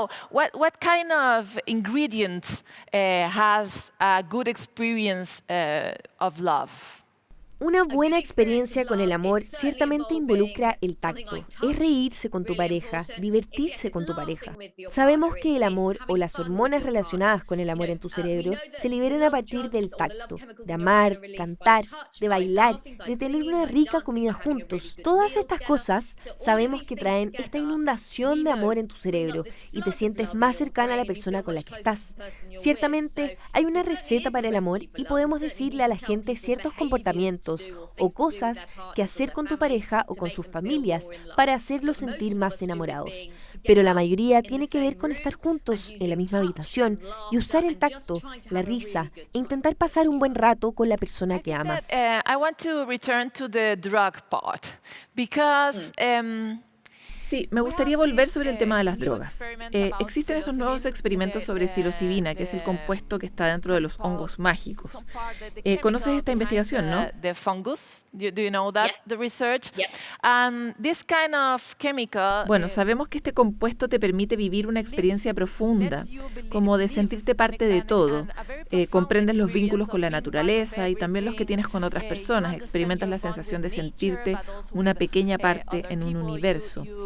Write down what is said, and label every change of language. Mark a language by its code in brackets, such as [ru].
[en] What kind of ingredients has a good experience of love? [es] Una buena experiencia con el amor ciertamente involucra el tacto. Es reírse con tu pareja, divertirse con tu pareja. Sabemos que el amor o las hormonas relacionadas con el amor en tu cerebro se liberan a partir del tacto, de amar, cantar, de bailar, de tener una rica comida juntos. Todas estas cosas sabemos que traen esta inundación de amor en tu cerebro y te sientes más cercana a la persona con la que estás. Ciertamente hay una receta para el amor y podemos decirle a la gente ciertos comportamientos o cosas que hacer con tu pareja o con sus familias para hacerlos sentir más enamorados. Pero la mayoría tiene que ver con estar juntos en la misma habitación y usar el tacto, la risa e intentar pasar un buen rato con la persona que amas. [en] I want to return to the drug part because [es] Sí, me gustaría volver sobre el tema de las drogas. Existen estos nuevos experimentos sobre psilocibina, que es el compuesto que está dentro de los hongos mágicos. ¿Conoces esta investigación, no? [en] The fungus, do you know that, the research? And this kind of chemical. [es] Bueno, sabemos que este compuesto te permite vivir una experiencia profunda, como de sentirte parte de todo. Comprendes los vínculos con la naturaleza y también los que tienes con otras personas. Experimentas la sensación de sentirte una pequeña parte en un universo.